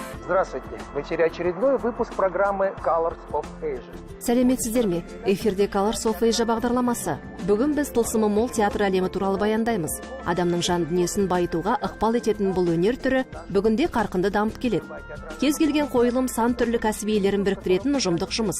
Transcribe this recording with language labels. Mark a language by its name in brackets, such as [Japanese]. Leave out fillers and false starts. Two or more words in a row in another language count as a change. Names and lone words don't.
[Russian] Здравствуйте. В эфире очередной выпуск программы Colors of Asia. [Kazakh] Сәлеметсіздер ме? Эфирде Colors of Asia бағдарламасы. Бүгін біз тылсымы мол театр әлемі туралы баяндаймыз. Адамның жан дүниесін байытуға ықпал ететін бұл өнер түрі бүгінде қарқынды дамып келеді. Кез келген қойылым сан түрлі кәсіби иелерін біріктіретін ұжымдық жұмыс.